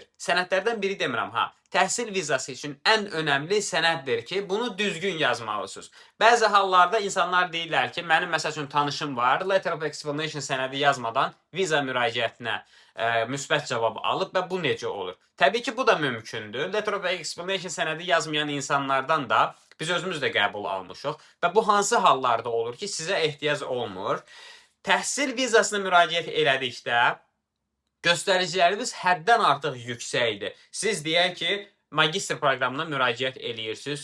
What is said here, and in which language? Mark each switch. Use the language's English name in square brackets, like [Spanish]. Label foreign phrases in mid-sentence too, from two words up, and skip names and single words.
[Azerbaijani] Sənədlərdən biri demirəm, təhsil vizası üçün ən önəmli sənəddir ki, bunu düzgün yazmalısınız. Bəzi hallarda insanlar deyirlər ki, mənim məsəl üçün tanışım var, [English] Letter of Explanation [Azerbaijani] sənədi yazmadan viza müraciətinə müsbət cavab alıb və bu necə olur? Təbii ki, bu da mümkündür. [English] Letter of Explanation [Azerbaijani] sənədi yazmayan insanlardan da biz özümüz də qəbul almışıq və bu hansı hallarda olur ki, sizə ehtiyac olmur. Təhsil vizasına müraciət elədikdə göstəriciləriniz həddən artıq yüksəkdir. Siz deyək ki, magistr proqramına müraciət eləyirsiniz.